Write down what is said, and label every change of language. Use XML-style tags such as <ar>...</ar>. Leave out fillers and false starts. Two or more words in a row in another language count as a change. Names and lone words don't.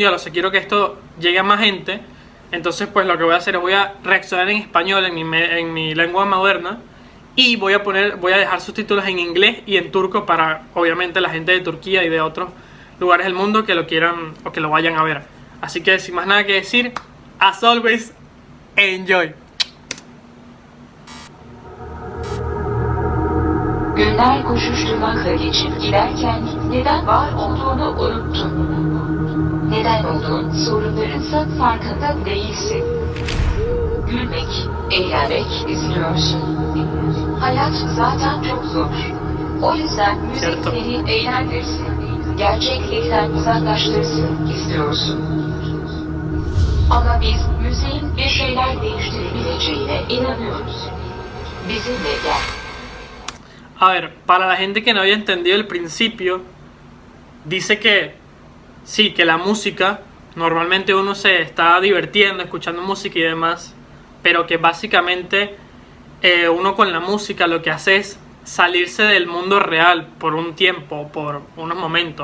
<es>O sea, quiero que esto llegue a más gente. Entonces pues lo que voy a hacer es voy a reaccionar en español, en mi lengua materna, y voy a dejar subtítulos en inglés y en turco para obviamente la gente de Turquía y de otros lugares del mundo que lo quieran o que lo vayan a ver. Así que sin más nada que decir,</es> <en>as always, enjoy.</en> <tr>Günler koşuşturmakla geçip giderken neden var olduğunu unuttun. Neden olduğun sorunlarınsa farkında değilsin. Gülmek, eğlenmek istiyorsun. Hayat zaten çok zor. O yüzden müzik seni eğlendirsin. Gerçeklikten uzaklaştırsın istiyorsun. Ama biz müziğin bir şeyler değiştirebileceğine inanıyoruz. Bizimle gel.</tr> <es>A ver, para la gente que no había entendido el principio, dice que sí, que la música, normalmente uno se está divirtiendo, escuchando música y demás, pero que básicamente uno con la música lo que hace es salirse del mundo real por un tiempo, por unos momentos.</es>